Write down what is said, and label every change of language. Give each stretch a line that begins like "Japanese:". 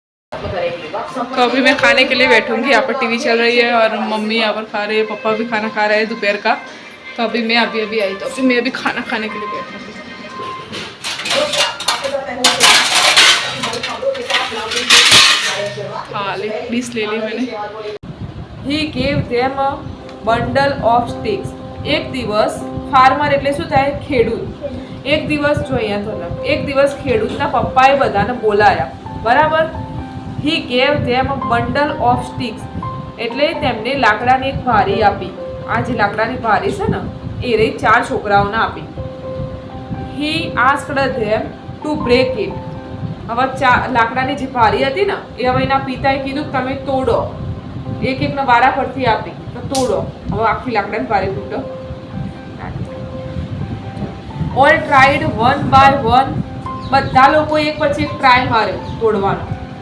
Hindi: तो अभी मैं खाने के लिए बैठूंगी। यहाँ पर टीवी चल रही है और मम्मी यहाँ पर खा रही है, पापा भी खाना खा रहे हैं दोपहर का। तो अभी मैं अभी आई, तो अभी मैं अभी खाना खाने के लिए बैठूंगी। हाँ, डिश ले ली मैंने।
English: He gave them a bundle of sticks.
Gujarati: એક દિવસ ફાર્મર એટલે શું થાય? ખેડૂત. એક દિવસ જો અહીંયા તો એક દિવસ ખેડૂતના પપ્પાએ બધાને બોલાયા, બરાબર?
English: He gave them a bundle of sticks.
Gujarati: એટલે તેમને લાકડાની એક ભારી આપી. આ જે લાકડાની ભારી છે ને એ રહી 4 છોકરાઓને આપી.
English: He asked them to break it.
Gujarati: હવે લાકડાની જે ભારી હતી ને એ હવે એના પિતાએ કીધું કે તમે તોડો. એક એકને વારા પરથી આપી તો તોડો. હવે આખી લાકડાની ભારી તૂટો.
English: All tried one by one.
Gujarati: બધા લોકો એક પછી એક ટ્રાય માર્યો તોડવાનો.